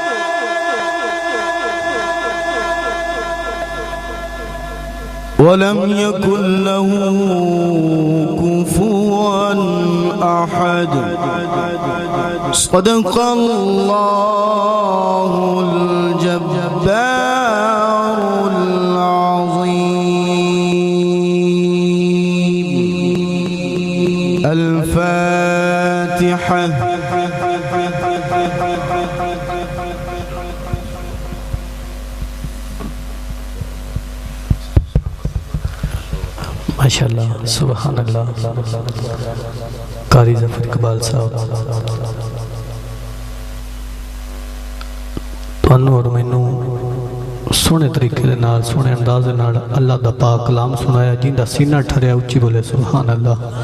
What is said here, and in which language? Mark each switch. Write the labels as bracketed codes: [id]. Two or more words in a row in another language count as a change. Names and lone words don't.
[ar] ولم يكن له كفوا أحد صدق الله الجبار العظيم. الفاتحة. ما شاء الله، سبحان الله. [pa] قاری ظفر اقبال صاحب تہانوں اور مینوں سوہنے طریقے دے نال سوہنے انداز دے نال اللہ دا پاک کلام سنایا، جندا سینہ ٹھریا اچی بولے [ar] سبحان الله.